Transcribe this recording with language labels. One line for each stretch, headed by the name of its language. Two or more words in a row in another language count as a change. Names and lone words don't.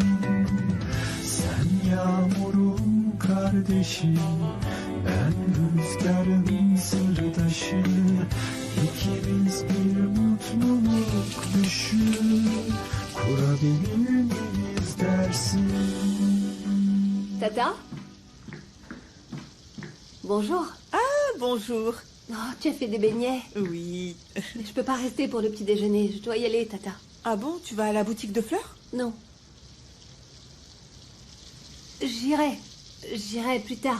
Turkish: Sen yağmurun kardeşi, ben rüzgarın sırdaşı. İkimiz bir mutluluk düşü, Kurabilir miyiz dersin?
French: Tata? Bonjour. Ah, bonjour. Oh, tu as fait des beignets? Oui. Mais je peux pas rester pour le petit déjeuner. Je dois y aller, Tata. Ah bon, tu vas à la boutique de fleurs? Non. J'irai plus tard.